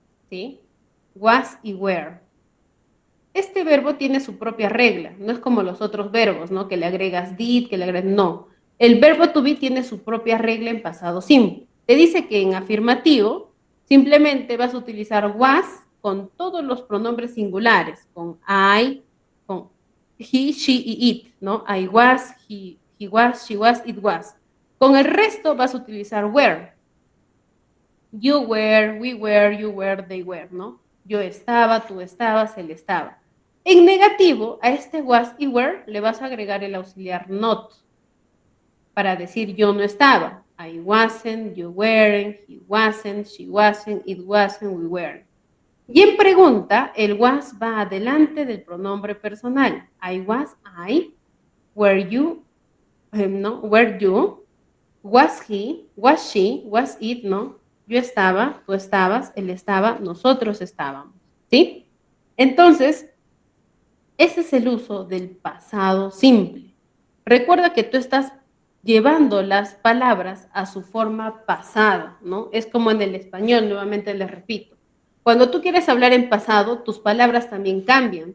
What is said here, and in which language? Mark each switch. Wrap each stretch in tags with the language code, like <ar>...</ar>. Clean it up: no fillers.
<es>¿Sí? Was y were. Este verbo tiene su propia regla, no es como los otros verbos, ¿no? Que le agregas did, que le agregas... No. El verbo to be tiene su propia regla en pasado simple. Te dice que en afirmativo simplemente vas a utilizar was con todos los pronombres singulares, con I, con he, she y it, ¿no?</es> <en>I was, he was, she was, it was.</en> <es>Con el resto vas a utilizar</es> <en>were. You were, we were, you were, they were,</en> <es>¿no? Yo estaba, tú estabas, él estaba. En negativo, a este was y were le vas a agregar el auxiliar not para decir yo no estaba.</es> <en>I wasn't, you weren't, he wasn't, she wasn't, it wasn't, we weren't.</en> <es>Y en pregunta, el was va adelante del pronombre personal.</es> <en>I was I, were you, no, were you, was he, was she, was it,</en> <es>¿no? Yo estaba, tú estabas, él estaba, nosotros estábamos, ¿sí? Entonces, ese es el uso del pasado simple. Recuerda que tú estás llevando las palabras a su forma pasada, ¿no? Es como en el español, nuevamente les repito. Cuando tú quieres hablar en pasado, tus palabras también cambian.</es>